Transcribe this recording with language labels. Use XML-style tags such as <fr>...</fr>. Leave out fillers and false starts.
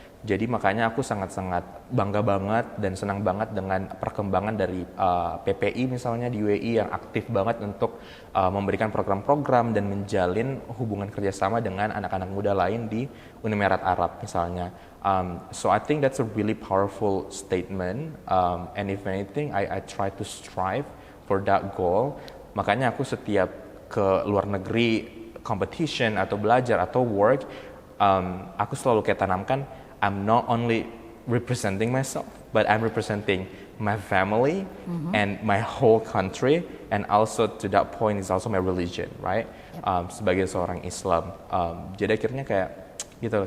<id>Jadi makanya aku sangat-sangat bangga banget dan senang banget dengan perkembangan dari PPI misalnya di UAE yang aktif banget untuk memberikan program-program dan menjalin hubungan kerjasama dengan anak-anak muda lain di Uni Emirat Arab misalnya.</id> <en>So I think that's a really powerful statement, and if anything I try to strive for that goal.</en> <id>Makanya aku setiap ke luar negeri, competition atau belajar atau work, aku selalu kayak tanamkan,</id> <en>I'm not only representing myself, but I'm representing my family and my whole country, and also to that point is also my religion, right?</en> <id>Sebagai seorang Islam, jadi akhirnya kayak gitu.</id>